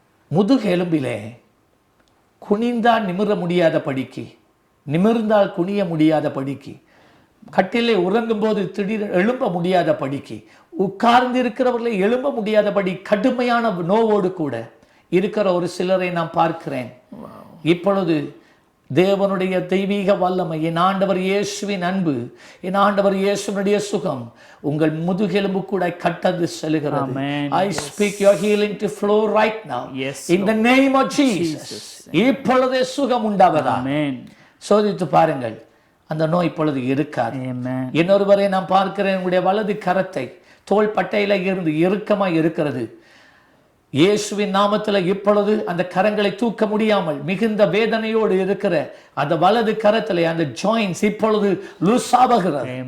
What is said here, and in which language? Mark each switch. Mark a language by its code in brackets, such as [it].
[ta] முதுகெலும்பிலே குனிந்தால் நிமிர முடியாத படிக்கு, நிமிர்ந்தால் குனிய முடியாத படிக்கு, கட்டிலே உறங்கும் போது திடீர் எழும்ப முடியாத படிக்கு, உட்கார்ந்து இருக்கிறவர்களை எழும்ப முடியாதபடி கடுமையான நோவோடு கூட இருக்கிற ஒரு சிலரை நான் பார்க்கிறேன். இப்பொழுது தேவனுடைய தெய்வீக வல்லமை, என் ஆண்டவர் இயேசுவின் அன்பு, என் ஆண்டவர் இயேசுனுடைய சுகம் உங்கள் முதுகெலும்பு கூட கட்டந்து செல்கிறது. [en] I speak your healing to flow right now in the name of Jesus. [ta] இப்பொழுதே சுகம் உண்டாவதா. சோதித்து பாருங்கள், அந்த நோய் இப்பொழுது இருக்காது. இன்னொருவரை நான் பார்க்கிறேன். உங்களுடைய வலது கரத்தை தோள் பட்டையில இருந்து இறுக்கமாய் இருக்கிறது. இயேசுவின் நாமத்தில் இப்பொழுது அந்த கரங்களை தூக்க முடியாமல் மிகுந்த வேதனையோடு இருக்கிற அந்த வலது கரத்திலே அந்த ஜாயின்ஸ் இப்பொழுது லூஸ் ஆகிறது.